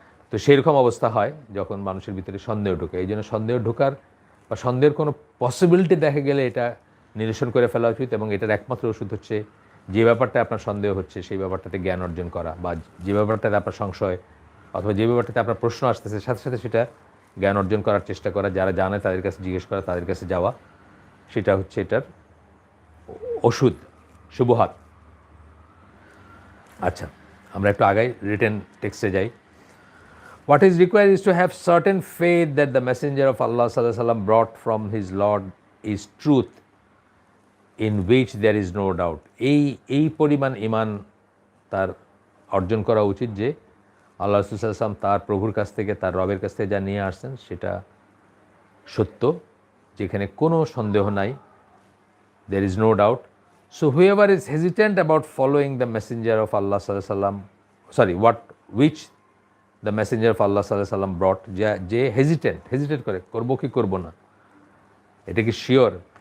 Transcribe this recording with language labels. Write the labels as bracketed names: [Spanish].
[Bangla] তো সেরকম অবস্থা হয় যখন মানুষের ভিতরে সন্দেহ ঢোকে। এই জন্য সন্দেহ ঢোকার বা সন্দেহের কোনো পসিবিলিটি দেখা গেলে এটা নিরসন করে ফেলা উচিত, এবং এটার একমাত্র ওষুধ হচ্ছে যে ব্যাপারটা আপনার সন্দেহ হচ্ছে সেই ব্যাপারটাতে জ্ঞান অর্জন করা, বা যে ব্যাপারটাতে আপনার সংশয় অথবা যে ব্যাপারটাতে আপনার প্রশ্ন আসতেছে, সাথে সাথে সেটা জ্ঞান অর্জন করার চেষ্টা করা, যারা জানে তাদের কাছে জিজ্ঞেস করা, তাদের কাছে যাওয়া, সেটা হচ্ছে এটার ওষুধ, শুভহাত। আচ্ছা, আমরা একটু আগাই, রিটেন টেক্সটে যাই। [English] What is required is to have certain faith that the messenger of Allah sallallahu alaihi wasallam brought from his Lord is truth in which there is no doubt. [Bangla] এই পরিমাণ ইমান তার অর্জন করা উচিত যে আল্লাহ রাসূল সাল্লাল্লাহু আলাইহি ওয়াসাল্লাম তার প্রভুর কাছ থেকে, তার রবের কাছ থেকে যা নিয়ে আসছেন সেটা সত্য, যেখানে কোনো সন্দেহ নাই, [English] there is no doubt. So whoever is hesitant about following the messenger of Allah sallallahu alaihi wasallam, which the messenger of Allah সাল্লাল্লাহু আলাইহি ওয়াসাল্লাম brought, [Bangla] যে হেজিটেট করে, করবো কি করবো না, এটা কি শিওর।